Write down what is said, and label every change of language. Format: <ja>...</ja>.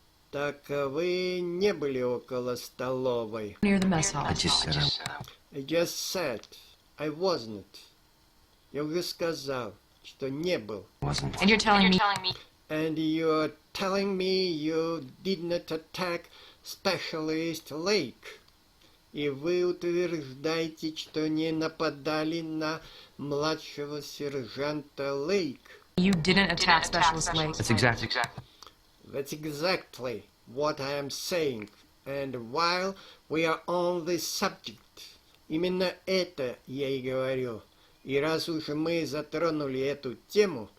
<ru>Так вы не были около столовой.</ru> <en>Near the mess hall. I just said I just said I wasn't.</en> <ru>Я уже сказал, что не был.</ru> <en>Wasn't. And you're telling me... And you're telling me you did not attack Specialist Lake.</en> <ru>И вы утверждаете, что не нападали на младшего сержанта Лейк.</ru> <en>You didn't attack Specialist Lake. That's exactly. That's exactly what I am saying. And while we are on this subject,</en> <ru>именно это я и говорю. И раз уж мы затронули эту тему...</ru>